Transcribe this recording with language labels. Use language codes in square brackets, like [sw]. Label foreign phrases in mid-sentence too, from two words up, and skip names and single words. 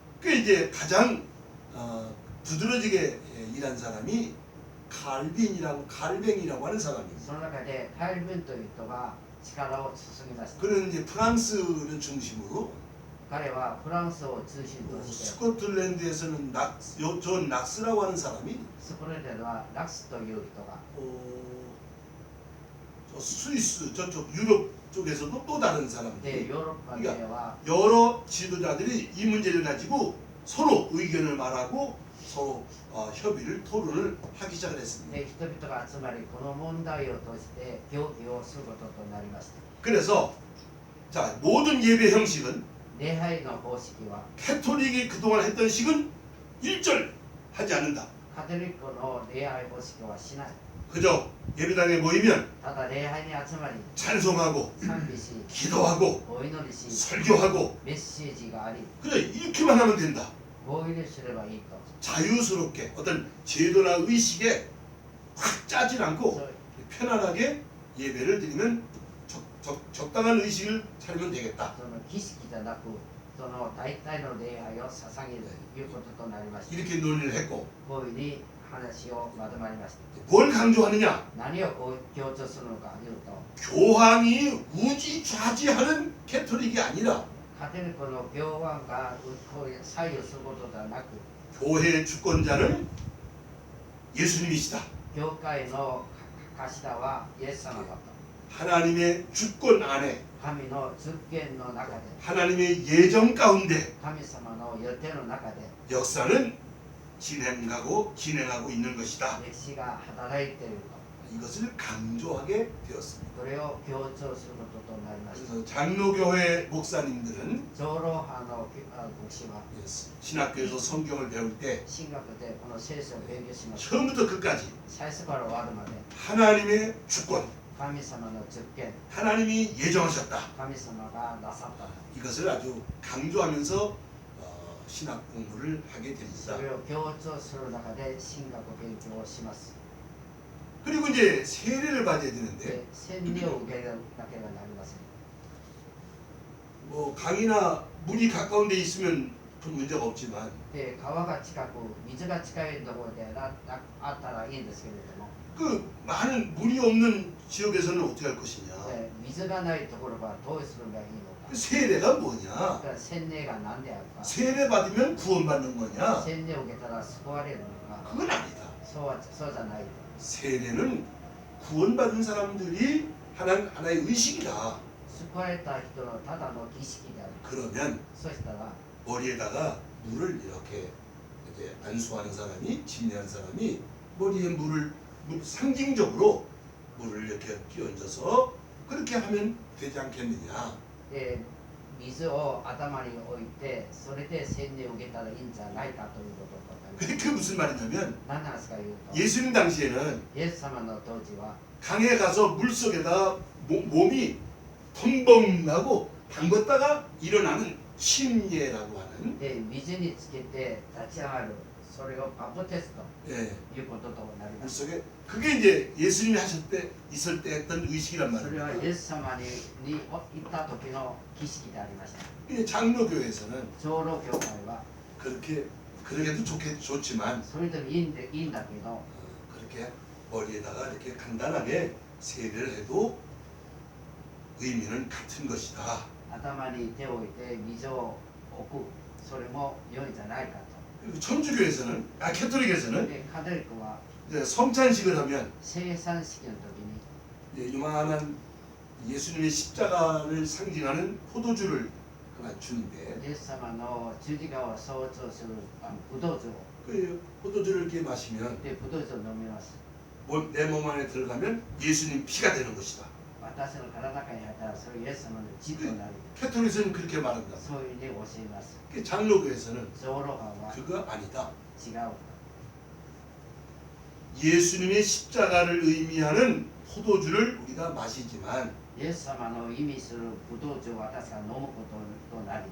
[ko] 그 이제 가장 두드러지게 일한 사람이 칼뱅이라고 하는 사람입니다. [ja] その中でカエル・ベンという人が力を注ぎました。 [ko] 그는 이제 프랑스를 중심으로 [ja] 彼はフランスを中心として、 [ko] 스코틀랜드에서는 존 락스라고 하는 사람이 [ja] スコットランドではラクスという人が、 [ko] 저 스위스 저쪽 유럽 쪽에서도 또 다른 [ja] で [ko] 사람들이 [ja] ヨーロッパでは [ko] 여러 지도자들이 이 문제를 가지고 서로 의견을 말하고 서로 협의를 토론을 하기 시작을 했습니다. [ja] で人々が集まりこの問題を通して協議をすることとなりました。 [ko] 그래서 자, 모든 예배 형식은 [ja] 礼拝の方式は [ko] 캐톨릭이 그동안 했던 식은 일절 하지 않는다. [ja] カトリックの礼拝方式はしない。 [ko] 그저 예배당에 모이면 [ja] ただ礼拝に集まり [ko] 찬송하고 [ja] 賛美し [ko] 기도하고 [ja] お祈りし [ko] 설교하고 [ja] メッセージがあり [ko] 그래 이렇게만 하면 된다. [ja] こういうふうにすればいいと。 [ko] 자유스럽게 어떤 제도나 의식에 확 짜질 않고 [ja] そう [ko] 편안하게 예배를 드리면 적당한 의식을 차리면 되겠다. [ja] その儀式じゃなくその大体の礼拝を捧げるということとなりました。 [ko] 이렇게 논의를 했고 [ja] こういうふうに話をまとまりました。 [ko] 뭘 강조하느냐? [ja] 何を強調するのかというと、 [ko] 교황이 우지좌지하는 캐톨릭이 아니라 [ja] カトリックの教皇がこう左右することではなく、 [ko] 교회의 주권자는 예수님이시다. [ja] 教会の頭はイエス様だと。 [ko] 하나님의 주권 안에 [ja] 神の主権の中で、 [ko] 하나님의 예정 가운데 [ja] 神様の予定の中で、 [ko] 역사는 진행하고 있는 것이다. [ja] 歴史が働いている [ko] 이것을 강조하게 되었습니다. [ja] とこれを強調することとなりました [ko] 그래서 장로교회 목사님들은 [ja] 長老派の牧師は [ko] 신학교에서 성경을 배울 때 [ja] 神学でこの聖書を勉強します [ko] 처음부터 끝까지 [ja] 最初から終わるまで [ko] 하나님의 주권, [ja] 神様の主権 [ko] 하나님이 예정하셨다. [ja] 神様がなさった [ko] 이것을 아주 강조하면서 신학 공부를 하게 [ja] そ [ko] 됩니다. [ja] れを強調する中で神学勉強をします [ko] 그리고 이제 세례를 받아야 되는데 [ja] で洗礼を受けなければなりません [ko] 뭐 강이나 물이 가까운 데 있으면 큰 문제가 없지만 [ja] で川が近く水が近いところであったらいいんですけれども [ko] 그 많은 물이 없는 지역에서는 어떻게 할 것이냐? [ja] で水がないところはどうすればいいのか [ko] 그 세례가 [ja] だ [ko] 뭐냐? [ja] から洗礼が何であるか [ko] 세례 받으면 구원받는 거냐? [ja] 洗礼を受けたら救われるのか [ko] 그건 아니다. [ja] そうじゃないと [ko] 세례는 구원받은 사람들이 하나의 의식이다. [ja] 救われた人のただの儀式である [ko] 그러면 [ja] そしたら [ko] 머리에다가 물을 이렇게 안수하는 사람이 침례하는 사람이 머리에 물을 상징적으로 물을 이렇게 끼얹어서 그렇게 하면 되지 않겠느냐? [ja] で水を頭に置いてそれで洗礼を受けたらいいんじゃないかということとなります [ko] 그게 무슨 말이냐면 [ja] 何なんですか言うと [ko] 예수님 당시에는 [ja] イエス様の当時は [ko] 강에 가서 물 속에다 몸이 펑벙 나고 담궜다가 일어나는 침례라고 하는 [ja] で水につけて立ち上がるそれをバプテスと [ko] 예, [ja] いうこととなりま [ko] 물 [ja] す [ko] 속에 그게 이제 예수님이 있을 때 했던 의식이란 [ja] それは [ko] 말입니다. [ja] イエス様に行った時の儀式でありました [ko] 이 장로교회에서는 [ja] 長老教会は [ko] 그렇게도 좋지만 [ja] それでもいいんだけど [ko] 그렇게 머리에다가 이렇게 간단하게 세례를 해도 의미는 같은 것이다. [ja] 頭に手を置いて水を置くそれも良いんじゃないか [ko] 그리고 천주교에서는 캐톨릭에서는 [ja] とでカトリックは [ko] 이제 성찬식을 하면 [ja] 生産式の時に [ko] 이제 요만한 예수님의 십자가를 상징하는 포도주를 하나 주는데 [ja] イエス様の十字架を象徴するブドウ酒を [ko] 그 포도주를 이렇게 마시면 [ja] でブドウ酒を飲みます [ko] 내 몸 안에 들어가면 예수님 피가 되는 것이다. [ja] 私の体の中に入ったらそれイエス様の血となる [ko] 캐톨릭에서는 그렇게 말한다. [ja] そういうふうに教えます [ko] 장로교에서는 [ja] 長老派は [ko] 그거 아니다. [ja] 違う [ko] 예수님의 십자가를 의미하는 포도주를 우리가 마시지만 [ja] イエス様の意味するブドウ酒を私が飲むこととなり